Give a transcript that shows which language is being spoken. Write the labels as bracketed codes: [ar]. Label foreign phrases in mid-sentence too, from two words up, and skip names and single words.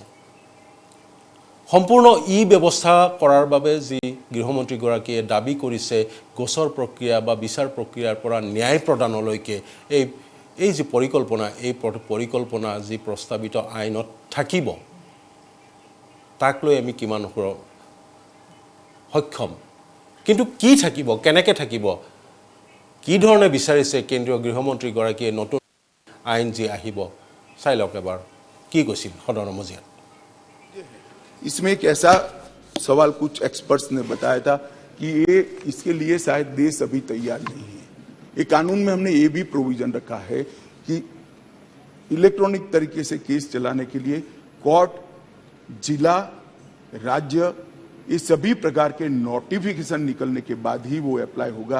[as] সম্পূৰ্ণ ব্যৱস্থা কৰাৰ বাবে যি গৃহমন্ত্ৰীগৰাকীয়ে দাবী কৰিছে, গোচৰ প্ৰক্ৰিয়া বা বিচাৰ প্ৰক্ৰিয়াৰ পৰা ন্যায় প্ৰদানলৈকে এই যি পৰিকল্পনা, এই পৰিকল্পনা যি প্ৰস্তাৱিত আইনত থাকিব, তাক লৈ আমি কিমান সক্ষম। কিন্তু কি থাকিব, কেনেকৈ থাকিব, কি ধৰণে বিচাৰিছে কেন্দ্ৰীয় গৃহমন্ত্ৰীগৰাকীয়ে নতুন আইন যি আহিব, চাই লওক এবাৰ কি কৈছিল সদনৰ মজিয়াত। [hi] इसमें एक ऐसा सवाल कुछ एक्सपर्ट्स ने बताया था कि इसके लिए शायद देश अभी तैयार नहीं है। ये कानून में हमने ये भी प्रोविजन रखा है कि इलेक्ट्रॉनिक तरीके से केस चलाने के लिए कोर्ट, जिला, राज्य, ये सभी प्रकार के नोटिफिकेशन निकलने के बाद ही वो अप्लाई होगा।